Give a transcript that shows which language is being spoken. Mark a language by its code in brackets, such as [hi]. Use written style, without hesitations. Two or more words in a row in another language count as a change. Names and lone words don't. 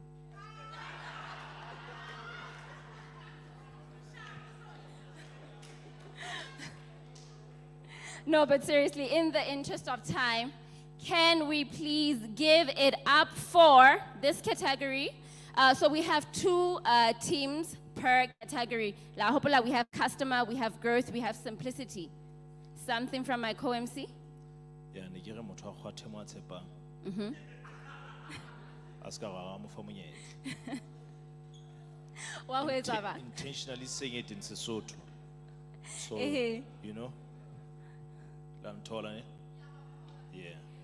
[en] No, but seriously, in the interest of time, can we please give it up for this category? So we have two teams per category. [st] La hopola, [en] we have customer, we have growth, we have simplicity. Something from my co-MC? Yeah, [tn] ne ke re motho a kgwathe mo a tshepang. [st] A ska ra mo fa monyetla. Wa ho etsa ba? [en] Intentionally saying it in Sesotho. So, [st] Ehe. [en] you know, [st] la nthola ne? [en] Yeah.